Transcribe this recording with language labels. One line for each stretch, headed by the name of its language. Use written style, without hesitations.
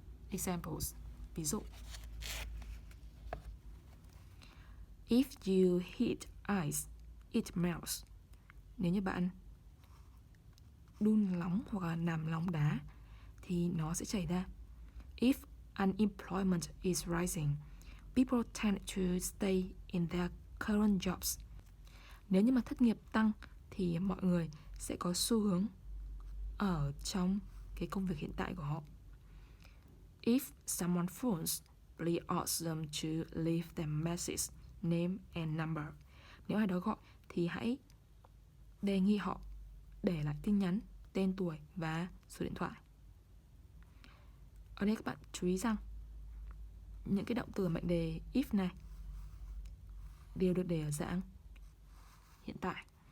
English: Examples,
Vietnamese: ví dụ.
English: If you heat ice, it melts.
Vietnamese: Nếu như bạn đun nóng hoặc là làm nóng đá thì nó sẽ chảy ra.
English: If unemployment is rising, people tend to stay in their current jobs.
Vietnamese: Nếu như mà thất nghiệp tăng thì mọi người sẽ có xu hướng ở trong cái công việc hiện tại của họ.
English: If someone phones, please ask them to leave their message, name and number.
Vietnamese: Nếu ai đó gọi thì hãy đề nghị họ để lại tin nhắn, tên tuổi và số điện thoại. Ở đây các bạn chú ý rằng những cái động từ mệnh đề if này đều được để ở dạng hiện tại.